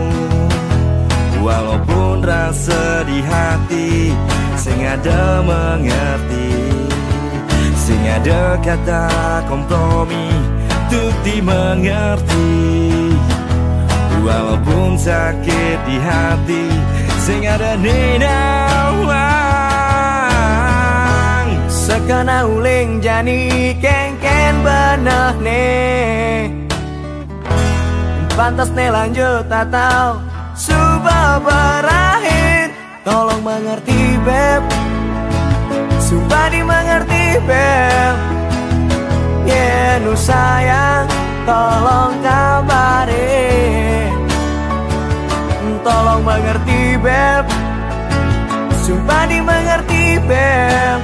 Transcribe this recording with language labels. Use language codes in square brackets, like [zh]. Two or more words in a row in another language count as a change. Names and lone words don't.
[id] Walaupun rasa di hati [ban] sing ada [id] mengerti, [ban] sing ada [id] kata kompromi untuk dimengerti. Walaupun sakit di hati [ban] sing ada nenawang, sekena uling jani kengken benah ne. [id] Pantas ne lanjut atau sudah berakhir. Tolong mengerti beb, sumpah dimengerti beb. Yeah, nu sayang, tolong kabarin. Tolong mengerti beb, sumpah dimengerti beb.